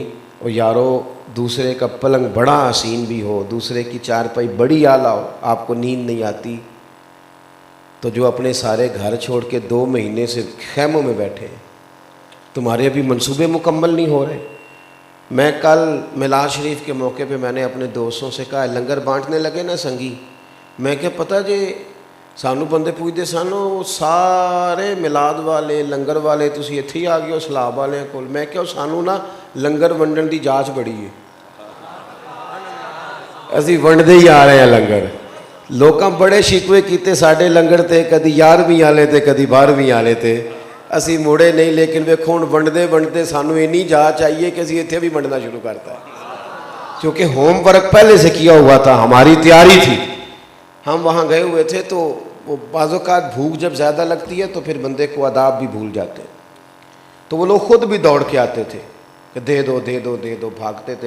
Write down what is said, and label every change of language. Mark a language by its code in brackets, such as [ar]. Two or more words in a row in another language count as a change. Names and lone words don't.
[ur] اور یارو دوسرے کا پلنگ بڑا حسین بھی ہو، دوسرے کی چارپائی بڑی اعلیٰ ہو، آپ کو نیند نہیں آتی، تو جو اپنے سارے گھر چھوڑ کے 2 مہینے سے خیموں میں بیٹھے ہیں، تمہارے ابھی منصوبے مکمل نہیں ہو رہے۔ میں کل میلاد شریف کے موقع پہ میں نے اپنے دوستوں سے کہا لنگر بانٹنے لگے [pa] نا سنگی، میں کہ پتہ جے سانو بندے پوچھتے سانو سارے میلاد والے لنگر والے تسی اتھے ہی آ گئے ہو سلاب والے کول، میں کہ سانو نا لنگر ونڈن دی جانچ بڑی ہے، اسی ونڈتے ہی آ رہے ہیں لنگر۔ لوکاں بڑے شکوے کیتے ساڈے لنگر تے، کدی 11ویں والے تے کدی 12ویں والے تے، اسی موڑے نہیں، لیکن ویکھو ہن ونڈتے سانو اینی جا چاہیے کہ اسی اتھے بھی ونڈنا شروع کرتا ہے، [ur] کیونکہ ہوم ورک پہلے سے کیا ہوا تھا، ہماری تیاری تھی۔ ہم وہاں گئے ہوئے تھے تو وہ بعض اوقات بھوک جب زیادہ لگتی ہے تو پھر بندے کو آداب بھی بھول جاتے ہیں، تو وہ لوگ خود بھی دوڑ کے آتے تھے کہ دے دو دے دو دے دو، بھاگتے تھے۔